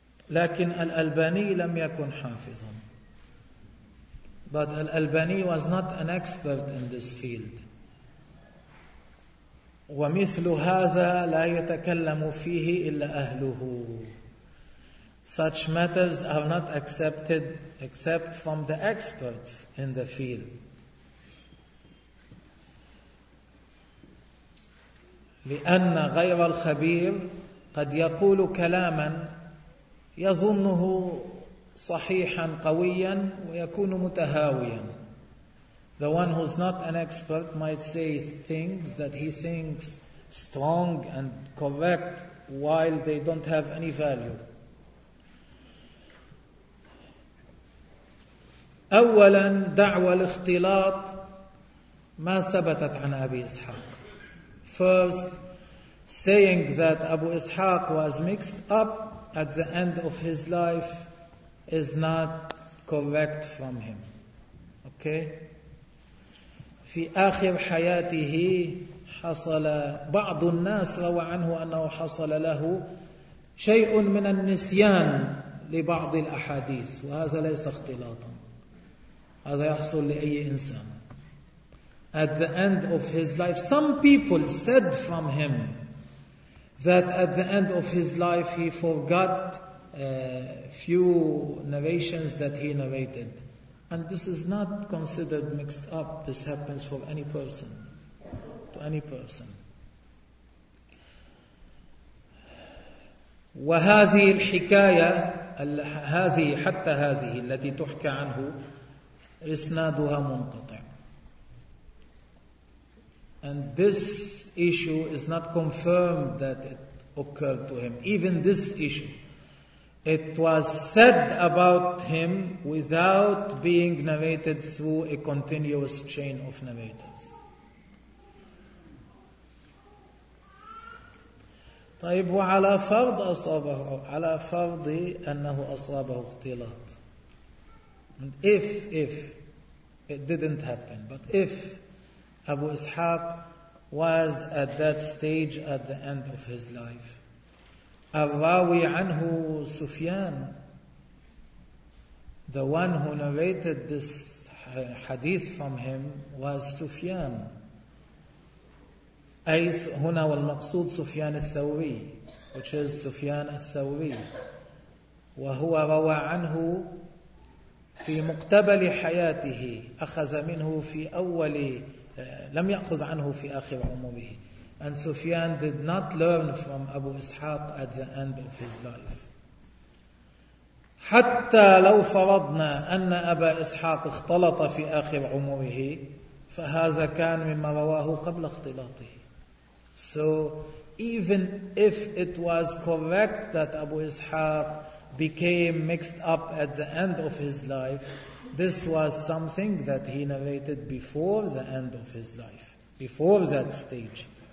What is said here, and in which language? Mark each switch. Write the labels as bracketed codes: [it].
[ar] لكن الألباني لم يكن حافظا. [en] But الألباني was not an expert in this field. [ar] ومثل هذا لا يتكلم فيه إلا أهله. [en] Such matters are not accepted except from the experts in the field. [ar] لأن غير الخبير قد يقول كلاما يظنه صحيحا قويا ويكون متهاويا. [en] The one who's not an expert might say things that he thinks strong and correct while they don't have any value. [ar] أولا دعوة الاختلاط ما ثبتت عن أبي إسحاق. [en] First, saying that Abu Ishaq was mixed up at the end of his life is not correct from him. Okay? [ar] في آخر حياته حصل بعض الناس روى عنه أنه حصل له شيء من النسيان لبعض الأحاديث وهذا ليس اختلاطا. هذا يحصل لأي إنسان. [en] At the end of his life, some people said from him that at the end of his life he forgot few narrations that he narrated. And this is not considered mixed up. This happens for any person, to any person. [ar] وهذه الحكاية هذه حتى هذه التي تحكى عنه إسنادها منقطع. [en] And this issue is not confirmed that it occurred to him. Even this issue, it was said about him without being narrated through a continuous chain of narrators. [ar] طيب وعلى فرض أصابه على فرض أنه أصابه اختلاط. [en] And if it didn't happen, but if Abu Ishaq was at that stage at the end of his life. [ar] الراوي عنه [en] سفيان, the one who narrated this hadith from him was سفيان. [ar] أي هنا والمقصود سفيان الثوري, [en] which is [ar] سفيان الثوري. وهو روى عنه في مقتبل حياته, أخذ منه في أول لم يأخذ عنه في آخر عمره. [en] And Sufyan did not learn from Abu Ishaq at the end of his life. [ar] حتى لو فرضنا أن أبا إسحاق اختلط في آخر عمره فهذا كان مما رواه قبل اختلاطه. [en] So even if it was correct that Abu Ishaq became mixed up at the end of his life, this was something that he narrated before the end of his life, before that stage.